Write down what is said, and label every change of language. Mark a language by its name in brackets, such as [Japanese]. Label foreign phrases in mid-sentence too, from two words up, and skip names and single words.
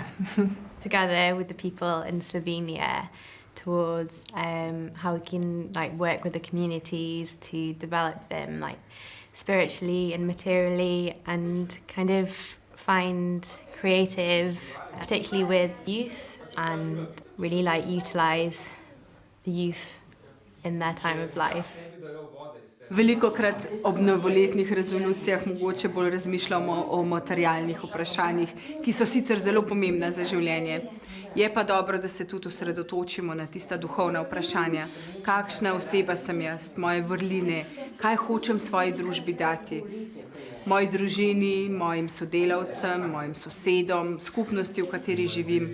[English] Together with the people in Slovenia towards how we can work with the communities to develop them spiritually and materially and kind of find creative, particularly with youth, and really utilize the youth in their time of life. [Slovenian] Velikokrat ob novoletnih rezolucijah mogoče bolj razmišljamo o materialnih vprašanjih, ki so sicer zelo pomembna za življenje. Je pa dobro, da se tudi osredotočimo na tista duhovna vprašanja. Kakšna oseba sem jaz, moje vrline, kaj hočem svoji družbi dati, moji družini, mojim sodelavcem, mojim sosedom, skupnosti, v kateri živim.